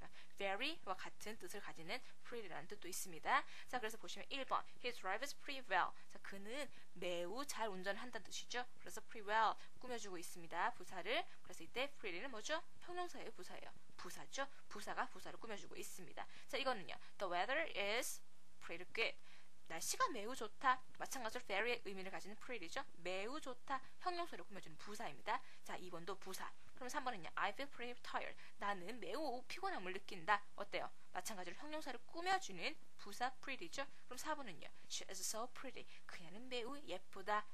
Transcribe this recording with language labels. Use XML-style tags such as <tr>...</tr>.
<ko>그러니까 very와 같은 뜻을 가지는 pretty라는 뜻도 있습니다. 자, 그래서 보시면 1번</ko> <en>He drives pretty well.</en> <ko>자, 그는 매우 잘 운전한다는 뜻이죠. 그래서 pretty well 꾸며주고 있습니다. 부사를. 그래서 이때 pretty는 뭐죠? 형용사예요, 부사예요? 부사죠. 부사가 부사를 꾸며주고 있습니다. 자, 이거는요.</ko> <en>The weather is pretty good.</en> <ko>날씨가 매우 좋다. 마찬가지로 very의 의미를 가지는 pretty죠. 매우 좋다. 형용사를 꾸며주는 부사입니다. 자, 2번도 부사. 그럼 3번은요.</ko> <en>I feel pretty tired.</en> <ko>나는 매우 피곤함을 느낀다. 어때요? 마찬가지로 형용사를 꾸며주는 부사 pretty죠. 그럼 4번은요.</ko> <en>She is so pretty.</en> <ko>그녀는 매우 예쁘다.</ko>